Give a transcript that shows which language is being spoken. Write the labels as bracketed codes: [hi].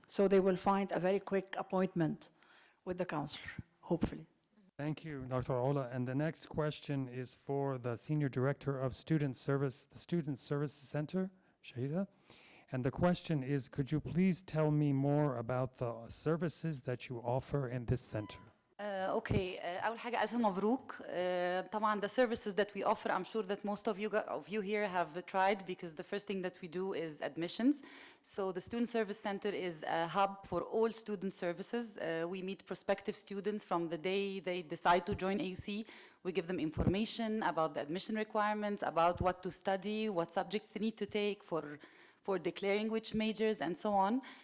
[en] So they will find a very quick appointment with the counselor, hopefully. Thank you, Dr. Ola. And the next question is for the Senior Director of Student Service, the Student Services Center, Shahida. And the question is, could you please tell me more about the services that you offer in this center? [ar] Okay, أول حاجة ألف مبروك. [en] طبعا the services that we offer, I'm sure that most of you here have tried, because the first thing that we do is admissions. So the Student Service Center is a hub for all student services. We meet prospective students from the day they decide to join AUC. We give them information about the admission requirements, about what to study, what subjects they need to take for declaring which majors, and so on.